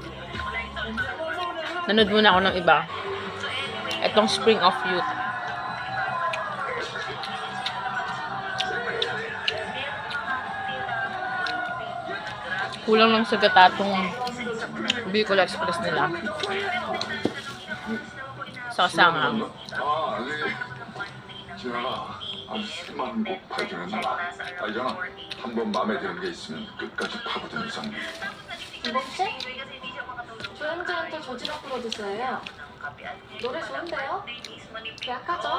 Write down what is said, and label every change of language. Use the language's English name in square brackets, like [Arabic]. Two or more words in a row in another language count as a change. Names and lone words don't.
[Filipino] Nanood muna ako ng iba. Itong Spring of Youth. Kulang lang sa gatatong Bicol Express nila. Sa kasama. [Korean] 지현아, 아주 희망한 곡 발견했나? 알잖아. 한 번 마음에 드는 게 있으면 끝까지 파고든 이상. 김범씨? 조연주한테 조지락 불러주세요. 노래 좋은데요? 계약하죠?